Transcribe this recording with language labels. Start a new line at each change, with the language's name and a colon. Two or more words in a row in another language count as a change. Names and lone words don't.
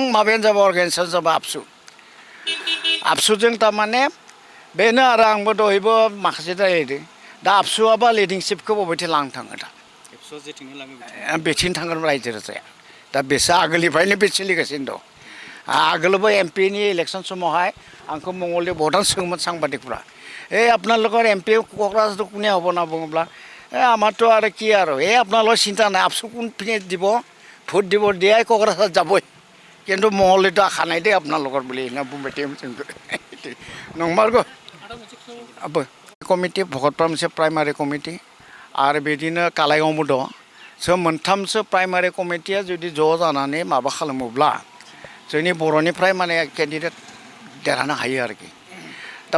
Bodo: माबायानो जाबाय अर्गानाइजेसन जाबाय आबसुजों थारमाने बेनो आरो आंबो दहायबो माखासे रायलायदों दा आबसुआबा लिडिंशिपखौ बबेथिं लांनो थाङो दा बेथिं थांगोन रायजो राजाया दा बेसो आगोलनिफ्रायनो बे सोलिगासिनो दं आगोलबो MPनि इलेक्सन समावहाय आंखौ मंगलदै भटान सोङोमोन साংবাদিকफ्रा
Assamese: আপোনালোকৰ MP क'क्राझारটো কোনে হ'ব না बुङोब्ला আমাৰতো আৰু কি আৰু আপোনালোকৰ চিন্তা নাই আবসু কোনপিনে দিব ভোট দিব দিয়াই क'क्राझार যাবই কিন্তু মংগলदैতো আশা নাই দেই আপোনালোকৰ বুলি না
Bodo: बुंबाय थायोमोन जोंखौ नंमारगौ कमिटि भकतपारा मोनसे प्राइमारि कमिटि आरो बिदिनो कालाइगावबो दं स' मोनथामसो प्राइमारि कमिटिया जुदि ज' जानानै माबा खालामोब्ला जोंनि बर'निफ्राय माने केन्डिडेट देरहानो हायो आरोखि दा